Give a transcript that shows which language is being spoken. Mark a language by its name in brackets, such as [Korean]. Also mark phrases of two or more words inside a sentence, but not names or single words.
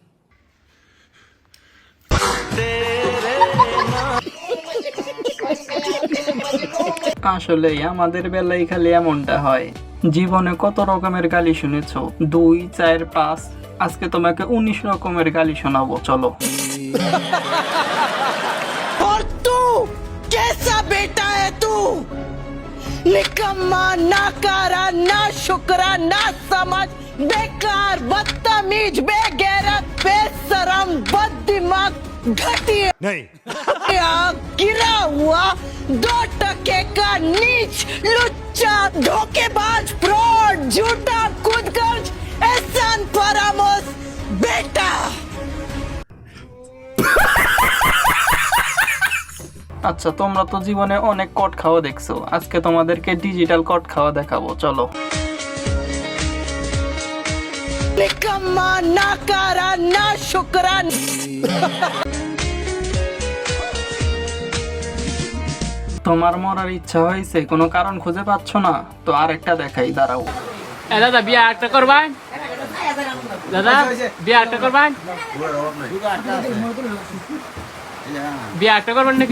[Bangla] আসলে আমাদের বেলায় খালি এমনটা হয়। জীবনে কত রকমের গালি শুনেছো? 2, 4, 5, আজকে তোমাকে 19 রকমের গালি শোনাবো, চলো। [Hindi] और तू कैसा बेटा है तू? निकम्मा, नाकारा, ना शुक्रा, ना समझ, बेकार, बदतमीज, बेगैरत, बेशरम, बददिमाग, घटिया, नहीं गिरा हुआ, 2 टके का नीच, लुच्चा, धोखेबाज, फ्रॉड, झूठा, खुदगर्ज, एहसान फरामोश बेटा। [Bangla] আচ্ছা, তোমরা তো জীবনে অনেক কট খাওয়া দেখছো, আজকে তোমাদেরকে ডিজিটাল কট খাওয়া দেখাবো, চলো। [Hindi] निकम्मा, नाकारा, ना शुक्रा। [Bangla] তোমার মরার ইচ্ছা হয়েছে, কোনো কারণ খুঁজে পাচ্ছ না? তো আরেকটা দেখাই, দাঁড়াও। দাদা বিয়া একটা করবেন? দাদা বিয়া একটা করবেন? বিয়া একটা করবেন নাকি?